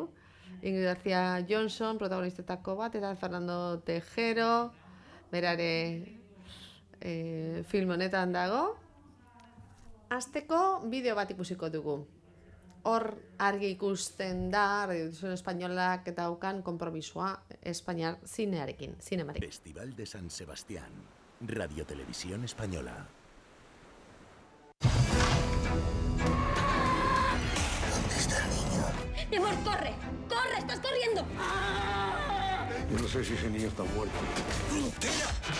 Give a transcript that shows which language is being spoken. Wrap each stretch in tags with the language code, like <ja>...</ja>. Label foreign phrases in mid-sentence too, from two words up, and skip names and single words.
<eu>Ingrid García Johnson, protagonistetako bat, eta Fernando Tejero, berare film honetan dago. Hasteko bideo bat ikusiko dugu. Hor argi ikusten da Radio Televisión Españolak eta daukan konpromisoa Espainiar zinearekin, zinemarekin.</eu> <es>Festival de San Sebastián, Radio Televisión Española. ¿Dónde está el niño? Mi amor, corre, corre, estás corriendo. Yo no sé si ese niño está muerto. ¡Frontera!</es>